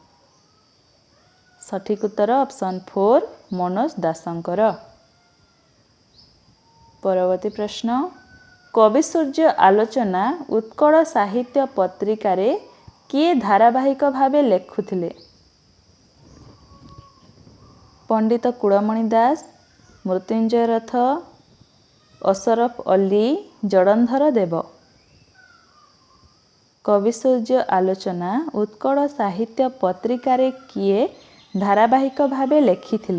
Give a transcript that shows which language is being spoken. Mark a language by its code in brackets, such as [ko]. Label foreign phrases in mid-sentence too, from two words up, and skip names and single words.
[or] ସଠିକ ଉତ୍ତର ଅପସନ 4 ମନୋଜ ଦାସଙ୍କର। ପରବର୍ତ୍ତୀ ପ୍ରଶ୍ନ କବି ସୂର୍ଯ୍ୟ ଆଲୋଚନା ଉତ୍କଳ ସାହିତ୍ୟ ପତ୍ରିକାରେ କିଏ ଧାରାବାହିକ ଭାବେ ଲେଖୁଥିଲେ। ପଣ୍ଡିତ କୁଳମଣି ଦାସ, ମୃତ୍ୟୁଞ୍ଜୟ ରଥ, ଅଶରଫ ଅଲି, ଜଳନ୍ଧର ଦେବ। କବିସୂର୍ଯ୍ୟ ଆଲୋଚନା ଉତ୍କଳ ସାହିତ୍ୟ ପତ୍ରିକାରେ କିଏ ଧାରାବାହିକ ଭାବେ ଲେଖିଥିଲେ?